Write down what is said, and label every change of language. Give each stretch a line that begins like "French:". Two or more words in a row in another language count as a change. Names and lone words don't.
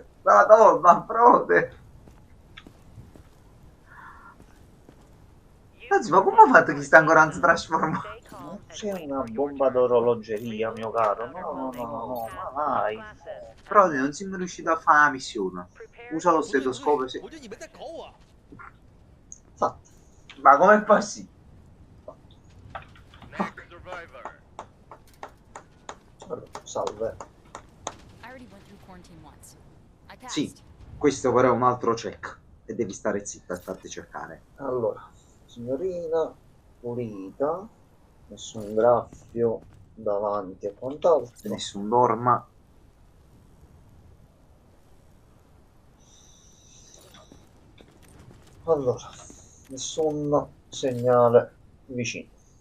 Italian: Madonna, frode. Anzi, ma come ha fatto che sta ancora non si trasforma? Non c'è una bomba d'orologeria, mio caro. No, no, no, no, no, ma vai. Frode, non siamo riusciti a fare la missione. Usa lo
Chinese: 不对不
Italian: stetoscopio
Chinese: 对，
Italian: se...
Chinese: 我觉得你们在搞我。
Italian: Fatto. Ma com'è possibile?
English: Next survivor.
Italian: Allora, salve.
English: I already went through quarantine once. I passed.
Italian: Sì, questo però è un altro check. E devi stare zitta e farti cercare. Allora, signorina, pulita, nessun graffio davanti e quant'altro. Nessun dorma. Allora, nessun segnale vicino.